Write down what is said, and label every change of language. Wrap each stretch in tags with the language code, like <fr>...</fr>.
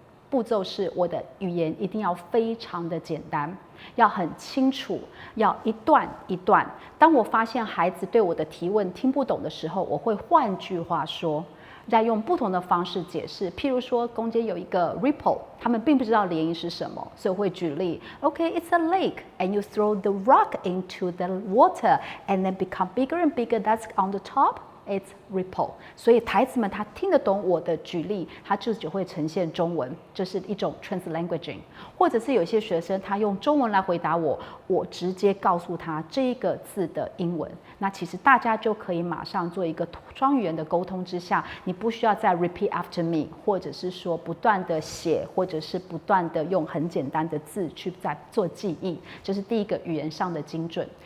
<zh>步骤是我的语言一定要非常的简单，要很清楚，要一段一段。当我发现孩子对我的提问听不懂的时候，我会换句话说，再用不同的方式解释。譬如说，中间有一个 ripple， 他们并不知道涟漪是什么，所以我会举例。</zh> <en>Okay, it's a lake, and you throw the rock into the water, and then become bigger and bigger. That's on the top.It's ripple，</en> <zh>所以孩子们他听得懂我的举例，他就只会呈现中文，这是一种 translanguaging。或者是有些学生他用中文来回答我，我直接告诉他这个字的英文。那其实大家就可以马上做一个双语言的沟通之下，你不需要再</zh> <en>repeat after me，</en> <zh>或者是说不断的写，或者是不断的用很简单的字去在做记忆，这是第一个语言上的精准。</zh>